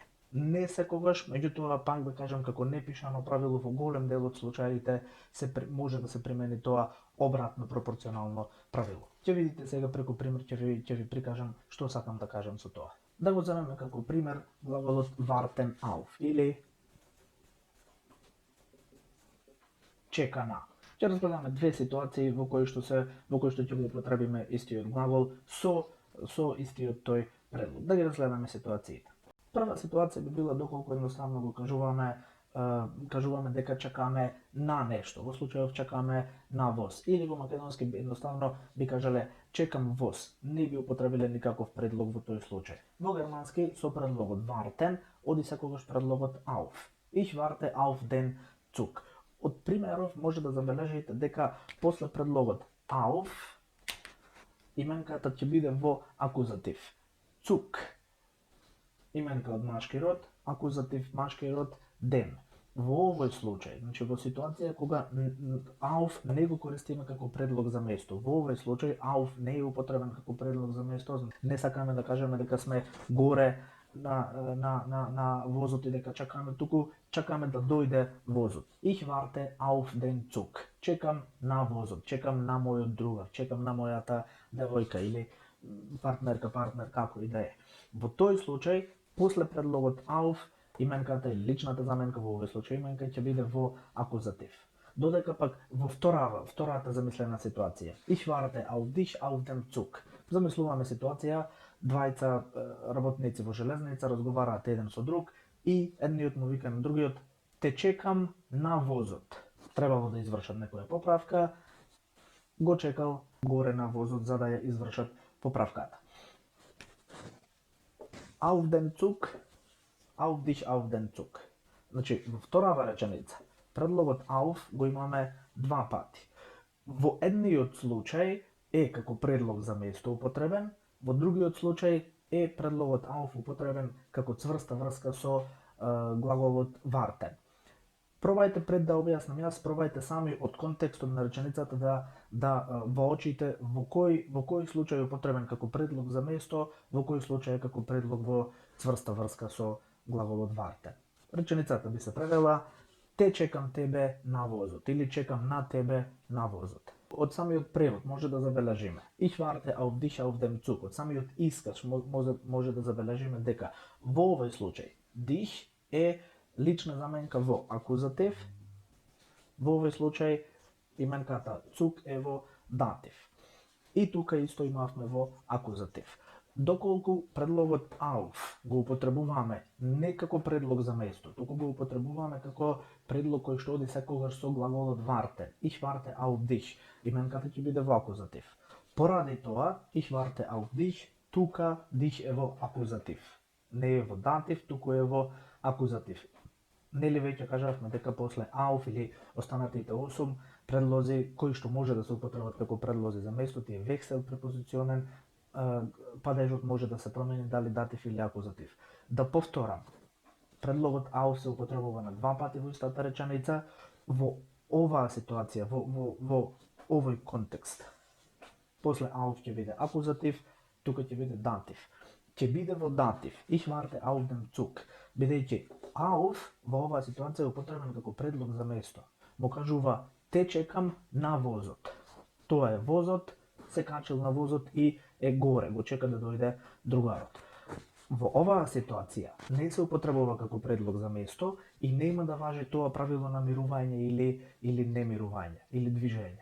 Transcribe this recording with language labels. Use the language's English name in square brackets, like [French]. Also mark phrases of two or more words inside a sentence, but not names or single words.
[Macedonian] Не секогаш, меѓутоа пак да кажам како непишано правило во голем дел од случаите може да се примени тоа обратно пропорционално правило. Ќе видите сега преку пример, ќе ви прикажам што сакам да кажам со тоа. Да го земеме како пример глаголот [German] warten auf [Macedonian] или чека на. Ќе разгледаме две ситуации во кои што ќе го употребиме истиот глагол со истиот тој предлог. Да ги разгледаме ситуациите. Прва ситуација би била доколку едноставно го кажуваме дека чекаме на нешто. Во случајов чекаме на воз. Или во македонски едноставно би кажале чекам воз. Не би употребиле никаков предлог во тој случај. Во германски со предлогот warten оди секогаш предлогот auf. [German] Ich warte auf den Zug. [Macedonian] Од примеров може да забележите дека после предлогот auf именката ќе биде во акузатив. Zug. Именка од машки род, акузатив машки род, den. Во овој случај, значи во ситуација кога auf не го користиме како предлог за место, во овој случај auf не е употребен како предлог за место, не сакаме да кажеме дека сме горе на возот и дека чекаме, туку чекаме да дојде возот. [German] Ich warte auf den Zug. [Macedonian] Чекам на возот, чекам на мојот другар, чекам на мојата девојка или партнер, како и да е. Во тој случај, после предлогот auf, именката или личната заменка, во овој случај именка ќе биде во акузатив. Додека пак во втората замислена ситуација, [German] ich warte auf dich auf dem Zug. [Macedonian] Замислуваме ситуација, двајца работници во железница разговараат еден со друг и едниот му вика на другиот, те чекам на возот. Требало да извршат некоја поправка, го чекал горе на возот за да ја извршат поправката. [German] Auf den Zug, auf dich auf den Zug. [Macedonian] Значи, во вторава реченица, предлогот auf го имаме два пати. Во едниот случај е како предлог за место употребен, во другиот случај е предлогот auf употребен како цврста врска со глаголот warten. Пробајте пред да објаснам јас, пробајте сами од контекстот на реченицата да воочите во кој случај е употребен како предлог за место, во кој случај е како предлог во цврста врска со глаголот warten. Реченицата би се превела: те чекам тебе на возот или чекам на тебе на возот. Од самиот превод може да забележиме [German] Ich warte auf dich auf dem Zug. [Macedonian] Од самиот исказ може да забележиме дека во овој случај dich е лична заменка во акузатив, во овој случај именката Zug е во датив. И тука исто имавме во акузатив. Доколку предлогот auf го употребуваме не како предлог за место, туку го употребуваме како предлог кој што оди секогаш со глаголот warten. [German] Ich warte auf dich. [Macedonian] Именката ќе биде во акузатив. Поради тоа, [German] ich warte auf dich, [Macedonian] тука dich е во акузатив. Не е во датив, туку е во акузатив. Нели веќе кажавме дека после auf или останатите 8 предлози кои што може да се употребат како предлози за место, тие [German] Wechselpräpositionen, [Macedonian] падежот може да се промени дали датив или акузатив. Да повторам, предлогот auf се употребува на два пати во истата реченица, во оваа ситуација, во овој контекст. После auf ќе биде акузатив, тука ќе биде датив. Ќе биде во датив, [German] ich warte auf den Zug, [Macedonian] бидејќи auf во оваа ситуација е употребен како предлог за место. Му кажува те чекам на возот. Тоа е возот, се качил на возот и е горе, го чека да дојде другарот. Во оваа ситуација не се употребува како предлог за место и нема да важи тоа правило на мирување или немирување или движење.